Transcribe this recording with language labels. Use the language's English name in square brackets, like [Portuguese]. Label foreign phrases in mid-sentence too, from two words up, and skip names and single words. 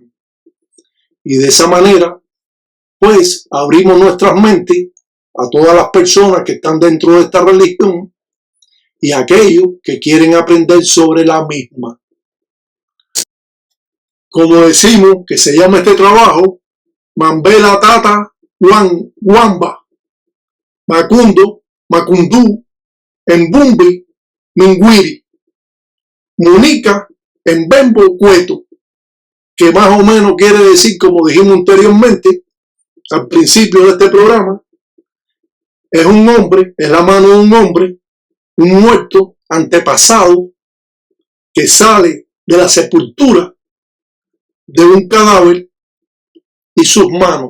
[Spanish] Y de esa manera, pues, abrimos nuestras mentes a todas las personas que están dentro de esta religión y a aquellos que quieren aprender sobre la misma. Como decimos que se llama este trabajo, Mambela Tata Wamba, Macundo, Macundú, Embumbi, Mingwiri, Munica, Embembo, Cueto, que más o menos quiere decir, como dijimos anteriormente, al principio de este programa, es un hombre, es la mano de un hombre, un muerto, antepasado, que sale de la sepultura de un cadáver y sus manos.